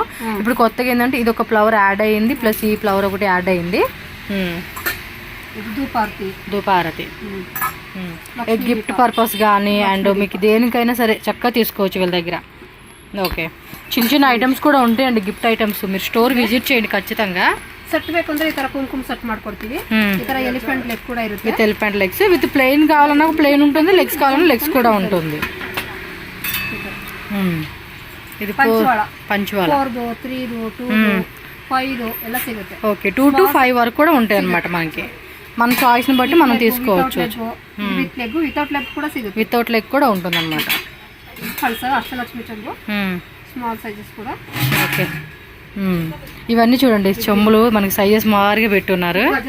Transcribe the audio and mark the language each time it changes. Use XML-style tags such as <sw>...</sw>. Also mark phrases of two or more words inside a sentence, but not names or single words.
<te>ఇప్పుడు కొత్తగా ఏంటంటే ఇది ఒక ఫ్లవర్ యాడ్ అయ్యింది, ప్లస్ ఈ ఫ్లవర్ ఒకటి యాడ్ అయ్యింది. ధూపారతి</te> <en>gift purpose</en> <te>కానీ అండ్ మీకు దేనికైనా సరే చక్కగా తీసుకోవచ్చు వీళ్ళ దగ్గర. ఓకే, చిన్న చిన్న ఐటమ్స్ కూడా ఉంటాయండి,</te> <en>gift items.</en> <te>మీరు</te> <en>store visit</en> <te>చేయండి ఖచ్చితంగా.</te> <kn>ಸೆಟ್ ಬೇಕಂದ್ರೆ ಈ ತರ ಕುಂಕುಮ ಸೆಟ್ ಮಾಡ್ಕೊಡ್ತೀವಿ. ಈ ತರ</kn> <en>elephant leg</en> <kn>ಕೂಡ ಇರುತ್ತೆ.</kn> <en>with elephant legs, with plain</en> <te>కావాలన్నా ప్లెయిన్ ఉంటుంది, లెగ్స్ కావాలన్నా లెగ్స్ కూడా ఉంటుంది. ఇది పంచవాళ</te> <kn>4 3 2 5 ಎಲ್ಲ ಸಿಗುತ್ತೆ.</kn> <te>ఓకే, 2 to 5 వరకు కూడా ఉంటాయి అన్నమాట. మనకి మన చాయిస్ ని బట్టి మనం తీసుకోవచ్చు.</te> <en>with leg without leg</en> <te>కూడా సిಗುತ್ತೆ.</te> <en>without leg</en> <te>కూడా ఉంటుంది అన్నమాట. అష్టలక్ష్మి చెంబు</te> <en>small sizes</en> <te>కూడా. ఓకే, ఇవన్నీ చూడండి చెంబులు మనకి సైజెస్ మారుగా పెట్టున్నారు.</te>